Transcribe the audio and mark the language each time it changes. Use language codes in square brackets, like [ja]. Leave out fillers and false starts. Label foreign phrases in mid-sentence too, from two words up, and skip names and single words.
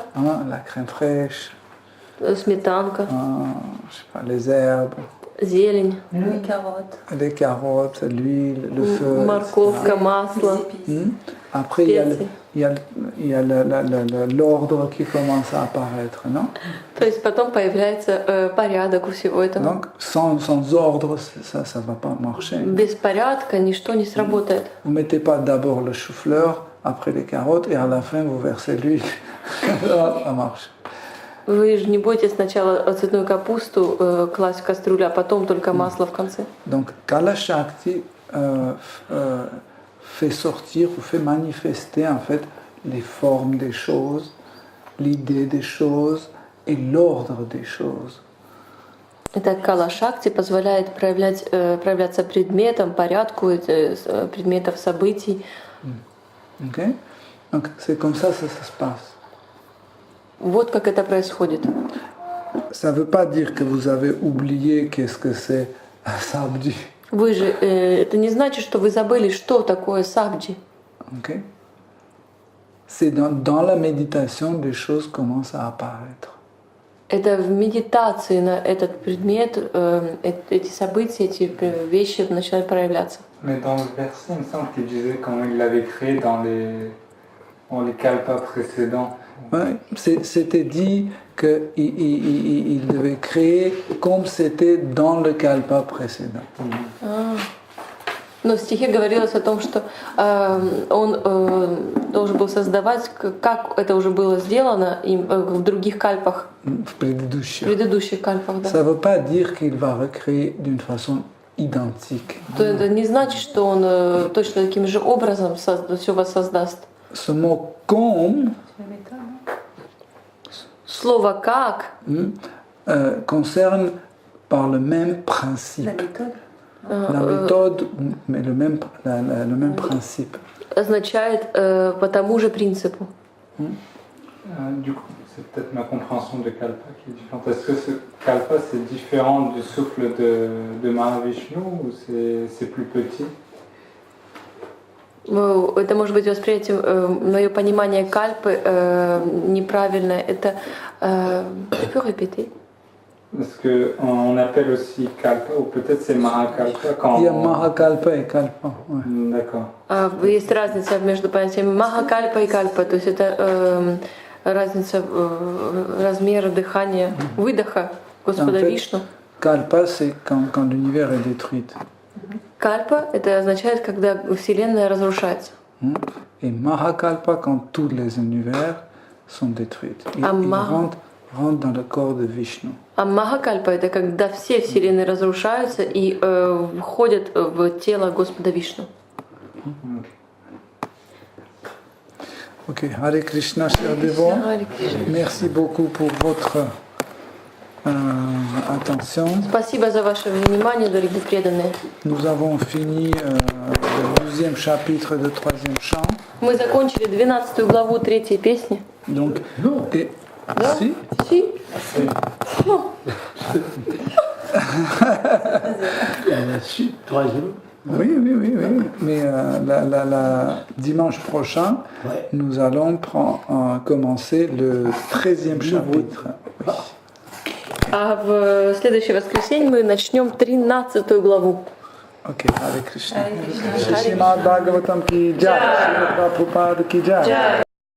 [fr] La crème fraîche, [ru] сметанка, [fr] je sais pas, les herbes, [ru] зелень, [fr] les carottes, l'huile, le feu. [ru] морковка, масло. [fr] Après, il y a l'ordre qui commence à apparaître, non? [ru] То есть потом появляется порядок у всего этого. [fr] Donc, sans ordre, ça ne va pas marcher. [ru] Без порядка ничто не сработает. [fr] Vous ne mettez pas d'abord le chou-fleur, après les carottes, et à la fin, vous versez l'huile. Ça marche. [ru] Вы же не будете сначала цветную капусту класть в кастрюлю, а потом только масло в конце. [fr] Donc, Kala Shakti fait sortir ou fait manifester en fait les formes des choses, l'idée des choses et l'ordre des choses. [ru] Итак, Кала Шакти позволяет проявляться предметам, порядку предметов, событий. [fr] Okay? Donc, c'est comme ça que ça se passe. [ru] Вот как это происходит. [fr] Ça ne veut pas dire que vous avez oublié qu'est-ce que c'est un sabji. [ru] Вы же, это не значит, что вы забыли, что такое сабджи. [fr] Okay? C'est dans la méditation des choses commencent à apparaître. [ru] Это в медитации на этот предмет, эти события, эти вещи начинают проявляться. [fr] Mais dans le verset, il me semble qu'il disait comment il l'avait créé dans les kalpas précédents. Ouais, c'était dit qu'il devait créer comme c'était dans le kalpa précédent. [ru] Но в стихе говорилось о том, что он должен был создавать, как это уже было сделано им в других кальпах, В предыдущих кальпах. Да. [fr] Ça ne veut pas dire qu'il va recréer d'une façon identique. [ru] То это не значит, что он точно таким же образом все воссоздаст. [fr] Ce mot comme [ru] Слово «как» [fr] concerne par le même principe. La méthode, mais le même principe. [ru] означает по тому же принципу. [fr] Du coup, c'est peut-être ma compréhension de kalpa qui est différente. Est-ce que ce kalpa c'est différent du souffle de Mahavishnu ou c'est plus petit? [ru] Это может быть восприятие, мое понимание кальпы неправильное. [fr] Это tu peux répéter? Parce qu'on appelle aussi kalpa, ou peut-être c'est Mahakalpa quand... Il y a Mahakalpa et Kalpa. Ouais. D'accord. [ru] Есть разница между понятиями Махакальпа и Кальпа, то есть это разница размера дыхания, выдоха Господа Вишну. [fr] Kalpa, c'est quand l'univers est détruit. [ru] Кальпа это означает, когда Вселенная разрушается. [fr] Et Mahakalpa, quand tous les univers sont détruits. Ils rentrent dans le corps de Vishnu. [ru] А Махакальпа это когда все вселенные разрушаются и входят в тело Господа Вишну. [fr] Ok, Hare Krishna, chers dévots. Merci beaucoup pour votre attention. [ru] Спасибо за ваше внимание, дорогие преданные. [fr] Nous avons fini le 12e chapitre de 3e chant. [ru] Мы закончили 12 главу 3 песни. [fr] Donc, et, [ru] Да? [fr] si? Si. Troisième. Oui. Mais dimanche prochain, nous allons commencer le 13e chapitre. Oui. [ru] А в следующее воскресенье мы начнем 13 главу. [fr] Ok, Hare Krishna. [hi] श्रीमद् भागवतम् की जय, श्रील प्रभुपाद की जय.